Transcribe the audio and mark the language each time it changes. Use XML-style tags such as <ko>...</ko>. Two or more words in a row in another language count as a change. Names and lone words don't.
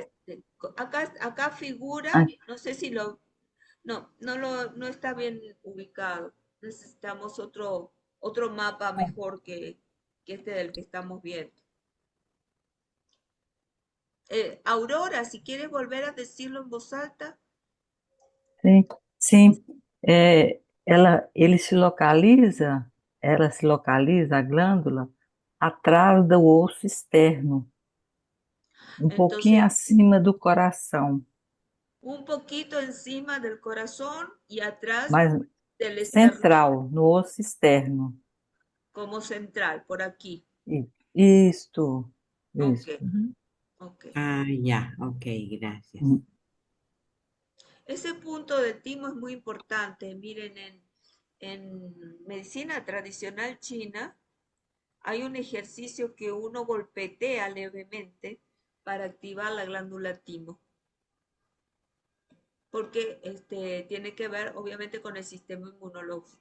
<es>Acá figura, a- no sé si lo, no está bien ubicado. Necesitamos otro mapa mejor que este del que estamos viendo. Aurora, si quieres volver a decirlo en voz alta.</es> <pt>sim, sim. Ela se localiza, a glândula, atrás do osso externo, um pouquinho</pt> <es>Entonces,</es> <pt>acima do coração,</pt> <es>un poquito encima del corazón y atrás</es> <pt>mas</pt> <es>del esternón,</es> <pt>central, no osso externo.</pt> <es>como central, por aquí.</es> <pt>Isto,</pt> <es>Ok,</es> <pt>isto.</pt> <es>Ujú. ok. Ah, ya, ok, gracias. Hum, Ese punto de timo es muy importante. Miren, en medicina tradicional china hay un ejercicio que uno golpetea levemente para activar la glándula timo, porque tiene que ver obviamente con el sistema inmunológico.</es>